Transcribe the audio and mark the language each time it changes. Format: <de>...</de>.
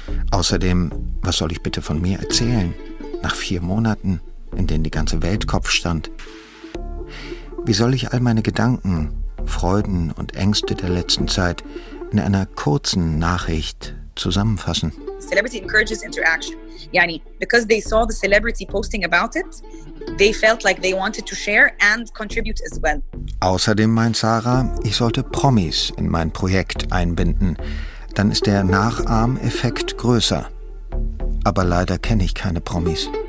<de>Außerdem, was soll ich bitte von mir erzählen, nach 4 Monaten, in denen die ganze Welt Kopf stand? Wie soll ich all meine Gedanken, Freuden und Ängste der letzten Zeit in einer kurzen Nachricht zusammenfassen?</de> <en>Celebrity encourages interaction. Yani, because they saw the celebrity posting about it, they felt like they wanted to share and contribute as well.</en> <de>Außerdem meint Sarah, ich sollte Promis in mein Projekt einbinden. Dann ist der Nachahmeffekt größer. Aber leider kenne ich keine Promis.</de>